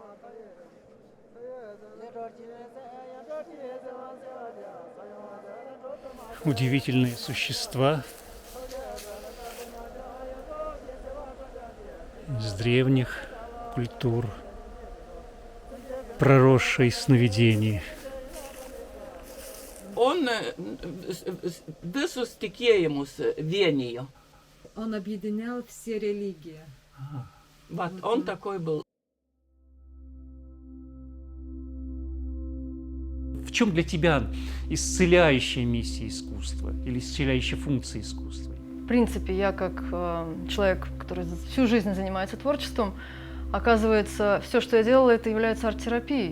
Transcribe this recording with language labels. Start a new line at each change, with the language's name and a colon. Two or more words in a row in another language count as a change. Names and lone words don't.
Russian: Удивительные существа из древних культур, проросшие сновидений.
Lithuanian: Он visus tikėjimus vienijo.
Russian: Он объединял все религии. Вот он такой был. В чем для тебя исцеляющая миссия искусства или исцеляющая функция искусства? В принципе, я как человек, который всю жизнь занимается творчеством, оказывается, все, что я делала, это является арт-терапией.